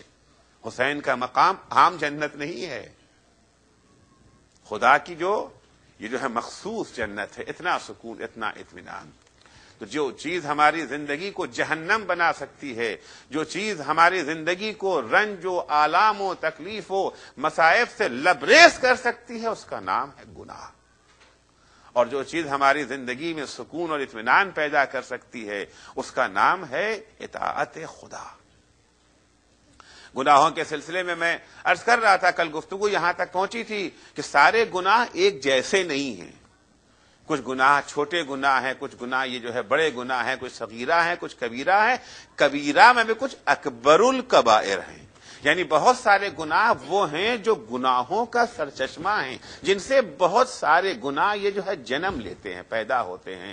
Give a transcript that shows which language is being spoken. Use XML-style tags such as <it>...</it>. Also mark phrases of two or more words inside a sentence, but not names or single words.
<ur>حسین کا مقام عام جنت نہیں ہے، خدا کی یہ جو ہے مخصوص جنت ہے، اتنا سکون، اتنا اطمینان۔ تو جو چیز ہماری زندگی کو جہنم بنا سکتی ہے، جو چیز ہماری زندگی کو رنج و آلام و تکلیف و مصائب سے لبریز کر سکتی ہے، اس کا نام ہے گناہ، اور جو چیز ہماری زندگی میں سکون اور اطمینان پیدا کر سکتی ہے اس کا نام ہے اطاعت خدا۔ گناہوں کے سلسلے میں عرض کر رہا تھا، کل گفتگو یہاں تک پہنچی تھی کہ سارے گناہ ایک جیسے نہیں ہیں، کچھ گناہ چھوٹے گناہ ہیں، کچھ گناہ یہ جو ہے بڑے گناہ ہیں، کچھ صغیرہ ہیں، کچھ کبیرہ ہیں، کبیرہ میں بھی کچھ اکبر الکبائر ہیں، یعنی بہت سارے گناہ وہ ہیں جو گناہوں کا سرچشمہ ہیں، جن سے بہت سارے گناہ یہ جو ہے جنم لیتے ہیں، پیدا ہوتے ہیں۔</ur>